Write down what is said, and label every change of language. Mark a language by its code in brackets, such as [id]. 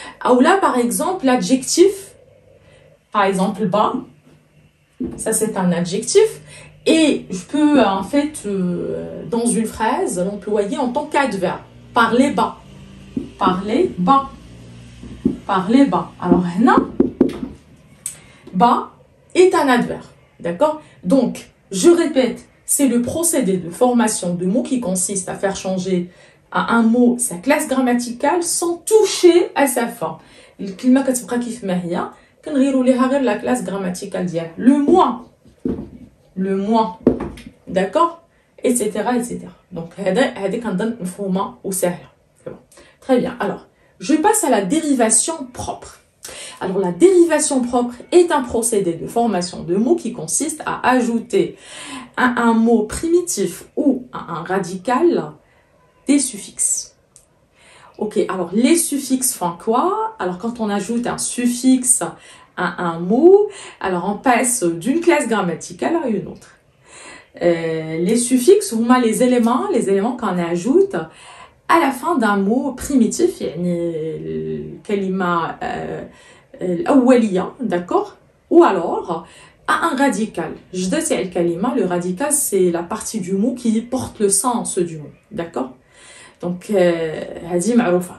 [fr] Ou là, par exemple, l'adjectif, par exemple, bas, ça c'est un adjectif, et je peux en fait, dans une phrase, l'employer en tant qu'adverbe. Parler bas. Parler bas. Parler bas. Alors, là, bas est un adverbe. D'accord? Donc, je répète, c'est le procédé de formation de mots qui consiste à faire changer à un mot sa classe grammaticale sans toucher à sa forme. [ar] الكلمة كتبقى كيف ما هي كنغيروا ليها غير la classe grammaticale ديالها. [fr] Le moi. D'accord? Etc. etc. [ar] Donc, هذه كنظن مفهومة وسهلة. [fr] C'est bon. Très bien. Alors, je passe à la dérivation propre. Alors, la dérivation propre est un procédé de formation de mots qui consiste à ajouter à un mot primitif ou à un radical des suffixes. Ok, alors les suffixes font quoi? Alors, quand on ajoute un suffixe à un mot, alors on passe d'une classe grammaticale à une autre. Les suffixes, les éléments qu'on ajoute à la fin d'un mot primitif, [ar] يعني الكلمة الأولية, [fr] d'accord, ou alors à un radical. [ar] جدة تاع الكلمة, [fr] le radical c'est la partie du mot qui porte le sens du mot, d'accord. [ar] Donc هذه معروفة.